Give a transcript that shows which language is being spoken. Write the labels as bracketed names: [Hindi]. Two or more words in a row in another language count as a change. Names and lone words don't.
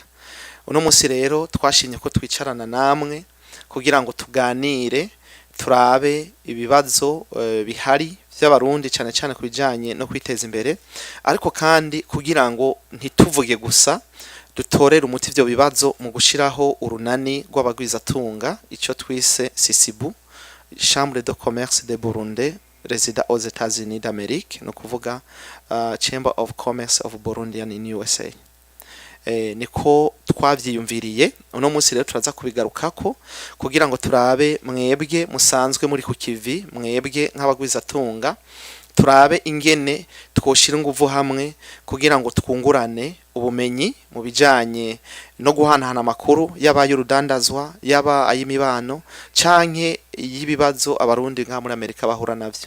[Rundi] Uno munsi rero twashimye ko twicarana namwe kugira ngo tuganire turabe ibibazo bihari by'abarundi cyane cyane kubijanye no kwiteza imbere, ariko kandi kugira ngo ntituvuge gusa dutorera umuti ivyo bibazo mu gushiraho urunani rw'abagwizatunga ico twise CCBU, [French] Chambre de Commerce de Burundi résident aux États-Unis d'Amérique, [Rundi] no kuvuga Chamber of Commerce of Burundian in USA. Niko twavyiyumviriye uno munsi rero turaza kubigarukako kugira ngo turabe mwebwe musanzwe muri ku kivi, mwebwe nk'abagwizatunga turabe ingene twoshira inguvu hamwe kugira ngo twungurane ubumenyi mu bijanye no guhanahana amakuru yaba y'urudandazwa yaba ay'imibano canke y'ibibazo abarundi nka muri Amerika bahura navyo.